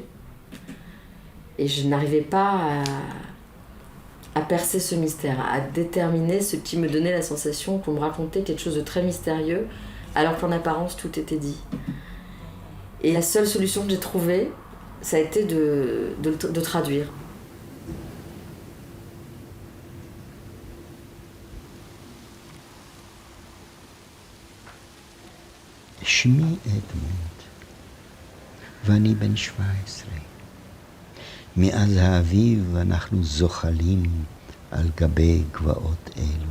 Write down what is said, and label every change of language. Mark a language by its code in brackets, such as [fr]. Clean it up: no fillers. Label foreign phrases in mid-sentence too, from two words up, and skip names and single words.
[fr] Et je n'arrivais pas à percer ce mystère, à déterminer ce qui me donnait la sensation qu'on me racontait quelque chose de très mystérieux, alors qu'en apparence, tout était dit. Et la seule solution que j'ai trouvée, ça a été de traduire. [he] שמי אדמונד, ואני בן 17. מאז האביב אנחנו זוחלים על גבי גבעות אלו.